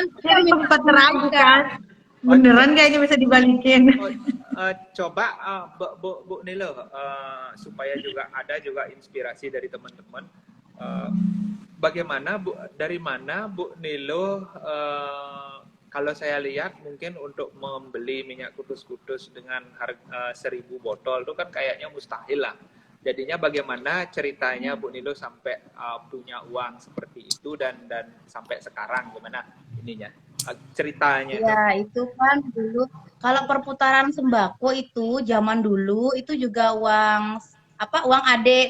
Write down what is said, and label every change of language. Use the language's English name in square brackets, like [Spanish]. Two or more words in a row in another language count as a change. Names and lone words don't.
[Indonesian] sempat ragu kan, beneran kayaknya bisa dibalikin. Coba Bu Nilo, supaya juga ada inspirasi dari teman-teman. Bagaimana dari mana Bu Nilo, kalau saya lihat mungkin untuk membeli minyak kutus-kutus dengan harga 1000 botol itu kan kayaknya mustahil lah. Jadinya bagaimana ceritanya Bu Nilo sampai punya uang seperti itu dan sampai sekarang gimana ininya ceritanya? Ya itu kan dulu kalau perputaran sembako itu zaman dulu itu juga uang adik.